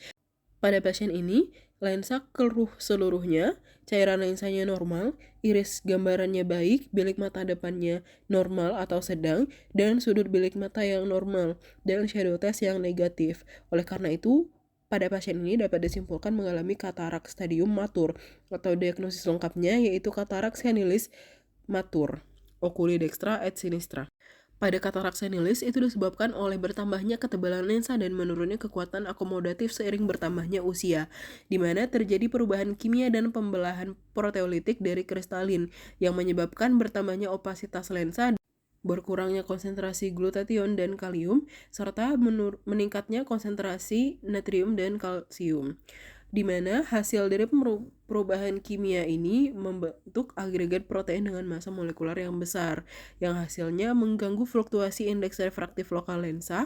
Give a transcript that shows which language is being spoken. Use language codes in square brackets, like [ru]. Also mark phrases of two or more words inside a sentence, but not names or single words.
[id] Pada pasien ini, lensa keruh seluruhnya, cairan lensanya normal, iris gambarannya baik, bilik mata depannya normal atau sedang, dan sudut bilik mata yang normal, dan [en] shadow test [id] yang negatif. Oleh karena itu, pada pasien ini dapat disimpulkan mengalami katarak stadium matur, atau diagnosis lengkapnya yaitu katarak senilis matur. [la] Oculi dextra et sinistra. [id] Pada katarak senilis itu disebabkan oleh bertambahnya ketebalan lensa dan menurunnya kekuatan akomodatif seiring bertambahnya usia, di mana terjadi perubahan kimia dan pembelahan proteolitik dari kristalin yang menyebabkan bertambahnya opasitas lensa, berkurangnya konsentrasi glutathione dan kalium, serta meningkatnya konsentrasi natrium dan kalsium, di mana hasil dari perubahan kimia ini membentuk agregat protein dengan massa molekular yang besar, yang hasilnya mengganggu fluktuasi indeks refraktif lokal lensa.